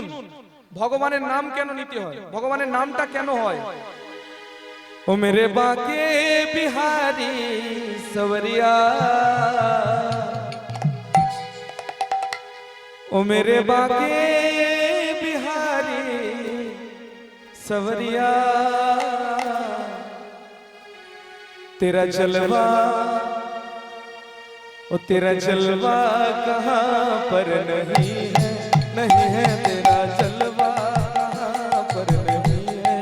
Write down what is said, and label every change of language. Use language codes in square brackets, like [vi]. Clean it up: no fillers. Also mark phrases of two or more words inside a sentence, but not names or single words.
[bn] ভগবানের নাম কেন নিতে হয়, ভগবানের নামটা কেন হয়? [hi] ओ मेरे बांके बिहारी सवरिया, ओ मेरे बांके बिहारी सवरिया तेरा जलवा ओ तेरा जलवा कहाँ पर नहीं है तेरा जलवा कहाँ पर नहीं है।